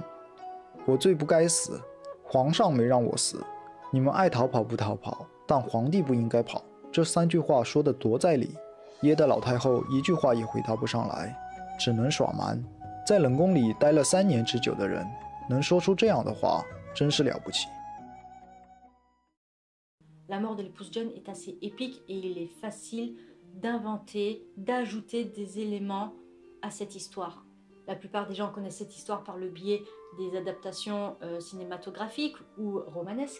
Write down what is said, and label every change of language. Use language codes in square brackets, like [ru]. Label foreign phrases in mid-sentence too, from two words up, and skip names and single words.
[zh] 我最不该死，皇上没让我死，你们爱逃跑不逃跑，但皇帝不应该跑。这3句话说得多在理，噎得老太后一句话也回答不上来，只能耍蛮。在冷宫里待了3年之久的人，能说出这样的话，真是了不起。 [fr] La mort de l'épouse John est assez épique et il est facile d'inventer, d'ajouter des éléments à cette histoire. La plupart des gens connaissent cette histoire par le biais des adaptations cinématographiques ou romanesques.